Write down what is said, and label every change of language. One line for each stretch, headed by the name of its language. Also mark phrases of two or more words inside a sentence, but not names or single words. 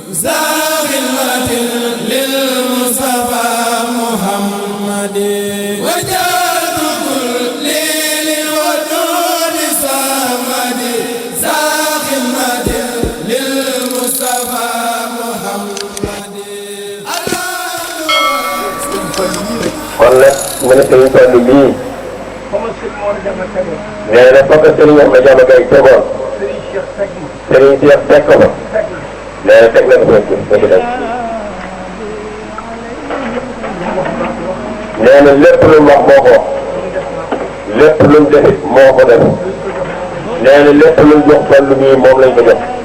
Arabic: خدمة للمصطفى محمد وجاد كلي للودود زامدي خدمة للمصطفى محمد
Wolof: kon nag mu ne Serigne Fallou bii nee na foog Serigne Ahmed Diama Gaye tegoon Serigne Cheikh teg ko fa nee na teg na ko fa ci def nee na lépp lu mu wax moo ko wax lépp lu mu defit moo ko def nee na lépp lu mu jox Fallou mii moom lañ ko jox